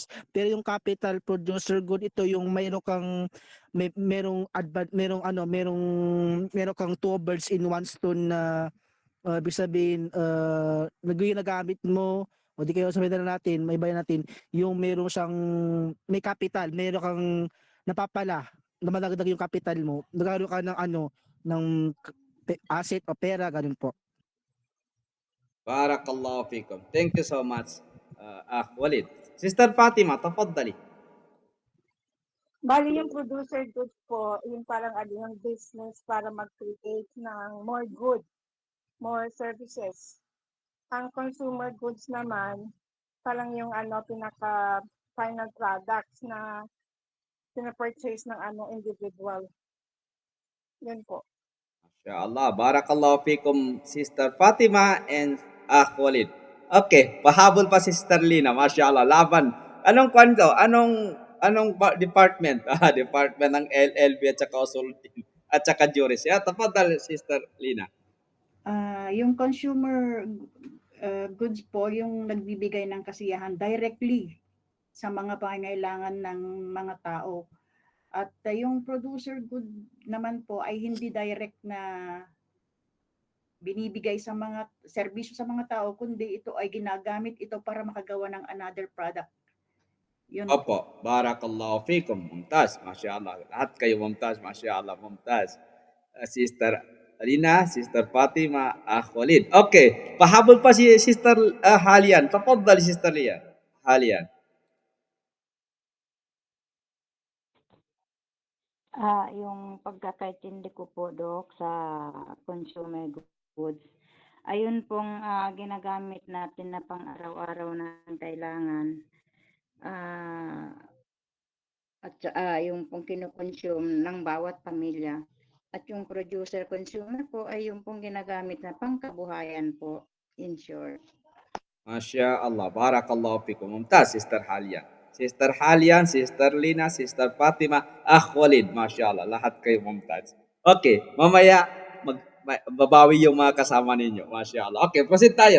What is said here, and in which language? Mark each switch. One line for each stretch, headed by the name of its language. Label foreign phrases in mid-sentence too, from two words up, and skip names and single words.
Filipino: Pero yung
English: capital producer good,
Filipino: ito yung mayroong kang merong kang
English: two birds in one stone
Filipino: na ibig sabihin ginagamit mo o di kaya sabihin na natin, may bayan natin yung meron siyang may capital, meron kang napapala na madagdag yung capital mo, nagkaroon ka ng ng asset o pera, ganun po.
Arabic: بارك الله فيكم.
English: Thank you so much, Walid. Sister Fatima, tafaddali.
Filipino: Bali yung producer goods po, yung parang yung business para mag-create ng
English: more goods, more services.
Filipino: Ang
English: consumer goods
Filipino: naman, parang yung pinaka
English: final products
Filipino: na pina-purchase ng individual. Yun po.
Arabic: ما شاء الله. بارك الله فيكم, Sister Fatima and Walid.
Filipino: Okay, pahabol pa si Sister Lina. MashaAllah. Laban. Anong kwento? Department? Department ng LLB at saka Usultin at saka Juris. Tafaddal, Sister Lina. Yung
English: consumer goods
Filipino: po, yung nagbibigay ng kasiyahan directly sa mga pangangailangan ng mga tao. At yung
English: producer good
Filipino: naman po ay hindi direct na binibigay sa mga serbisyo sa mga tao, kundi ito ay ginagamit ito para makagawa ng
English: another product.
Filipino: Yun po. Opo,
Arabic: بارك الله فيكم. ممتاز، ما شاء الله.
Filipino: Lahat kayo
Arabic: ممتاز، ما شاء الله، ممتاز.
Filipino: Sister Alina, Sister Fatima, Walid. Okay, pahabol pa si Sister Halian. Tafaddal, Sister Halian. Yung pagkakaintindi ko po, Dok, sa
English: consumer goods,
Filipino: ayun pong ginagamit natin na pang araw-araw na kailangan. At yung pong kinukonsume ng bawat pamilya. At yung
English: producer consumer
Filipino: po ay yung pong ginagamit na pangkabuhayan po,
English: in short.
Arabic: ما شاء الله، بارك الله فيكم. Mumtaz, Sister Halian. Sister Halian, Sister Lina, Sister Fatima, Walid. ما شاء الله,
Filipino: lahat kayo mumtaz. Okay, mamaya babawi yung mga kasama ninyo.
Arabic: ما شاء الله.
Filipino: Okay, proceed tayo.